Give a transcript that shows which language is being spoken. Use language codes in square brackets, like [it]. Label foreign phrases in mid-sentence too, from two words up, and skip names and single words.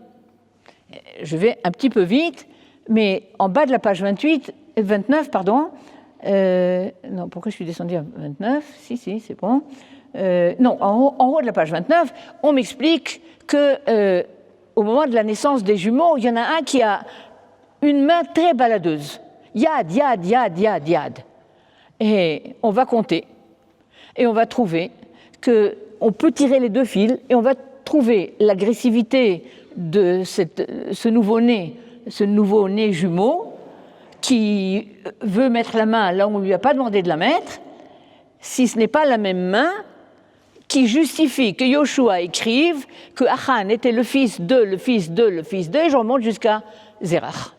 [fr] Je vais un petit peu vite, mais en bas de la page 28, 29, pardon. Non, pourquoi je suis descendue à 29? Si, c'est bon. Non, en haut de la page 29, on m'explique que au moment de la naissance des jumeaux, il y en a un qui a une main très baladeuse. [he] יד, יד, יד, יד, יד. [fr] Et on va compter. Et on va trouver qu'on peut tirer les deux fils et on va trouver l'agressivité de ce nouveau-né jumeau qui veut mettre la main là où on ne lui a pas demandé de la mettre, si ce n'est pas la même main qui justifie que Yoshua écrive que Achan était le fils de, le fils de, le fils de, et je remonte jusqu'à Zérach.